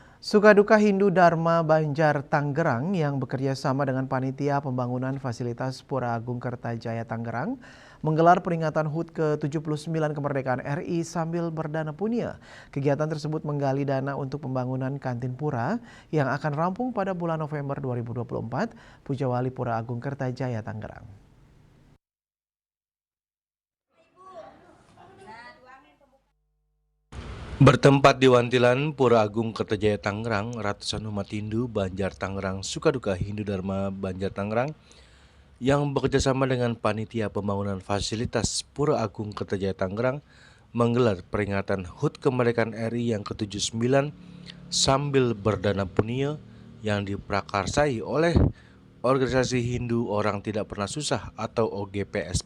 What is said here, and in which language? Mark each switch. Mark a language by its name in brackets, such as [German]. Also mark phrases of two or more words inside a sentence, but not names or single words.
[Indonesian] Sukaduka Hindu Dharma Banjar Tangerang yang bekerja sama dengan Panitia Pembangunan Fasilitas Pura Agung Kertajaya Tangerang menggelar peringatan HUT ke-79 kemerdekaan RI sambil berdana punia. Kegiatan tersebut menggali dana untuk pembangunan kantin pura yang akan rampung pada bulan November 2024, Pujawali Pura Agung Kertajaya Tangerang. Bertempat di Wantilan, Pura Agung Kertajaya Tangerang, ratusan umat Hindu Banjar Tangerang Sukaduka Hindu Dharma Banjar Tangerang yang bekerjasama dengan Panitia Pembangunan Fasilitas Pura Agung Kertajaya Tangerang menggelar peringatan HUT Kemerdekaan RI yang ke-79 sambil berdana punia yang diprakarsai oleh Organisasi Hindu Orang Tidak Pernah Susah atau OGPS+.